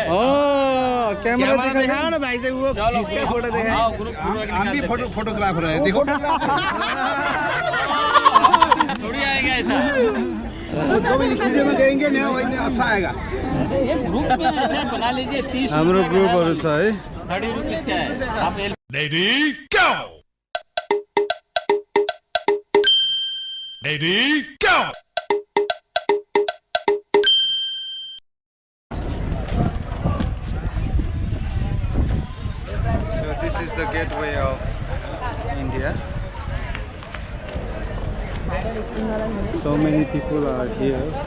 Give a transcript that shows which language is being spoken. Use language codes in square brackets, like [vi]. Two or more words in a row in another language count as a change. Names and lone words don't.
[hi] कैमरा दिखाओ ना भाई से, वो किसका फोटो देखा? हम भी फोटोग्राफर है, देखो। थोड़ी आएगा ऐसा। जो भी स्टूडियो में कहेंगे ना वही अच्छा आएगा। ये ग्रुप में ऐसे बना लीजिए 30 [ne] हाम्रो ग्रुपहरु छ है [hi] 30 रुपीस का है। आप [en] Lady, go! Lady, go! So this is the gateway of India. So many people are here.